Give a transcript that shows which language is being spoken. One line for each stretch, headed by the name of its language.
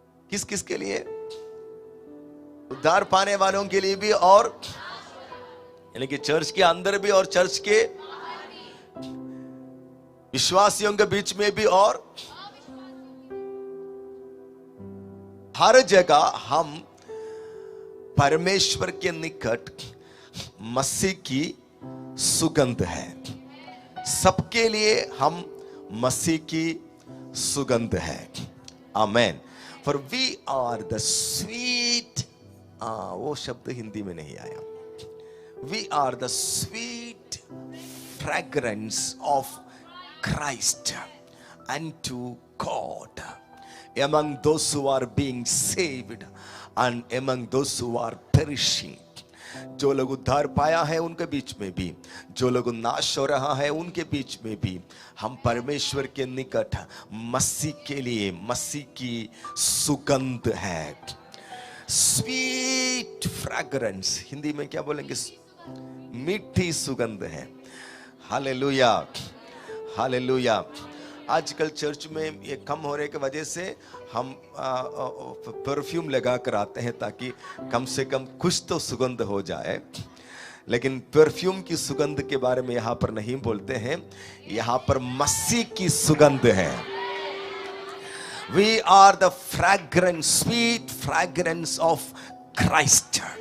Hindi: किस किस के लिए? उद्धार पाने वालों के लिए भी, और यानी कि चर्च के अंदर भी और चर्च के विश्वासियों के बीच में भी, और हर जगह हम परमेश्वर के निकट मसीह की सुगंध है। सबके लिए हम मसीह की सुगंध है। आमेन।
English: for we are the sweet,
Hindi: वो शब्द हिंदी में नहीं आया।
English: We are the sweet fragrance of Christ unto God among those who are being saved and among those who are perishing.
Hindi: जो लोग उद्धार पाया है उनके बीच में भी, जो लोग नाश हो रहा है उनके बीच में भी, हम परमेश्वर के निकट मसीह के लिए मसीह की सुगंध है। स्वीट फ्रैग्रेंस, हिंदी में क्या बोलेंगे? मीठी सुगंध है। Hallelujah, hallelujah. आजकल चर्च में ये कम होने की वजह से हम परफ्यूम लगा कर आते हैं, ताकि कम से कम कुछ तो सुगंध हो जाए। लेकिन परफ्यूम की सुगंध के बारे में यहाँ पर नहीं बोलते हैं, यहाँ पर मसीह की सुगंध है।
English: We are the fragrance, sweet fragrance of Christ.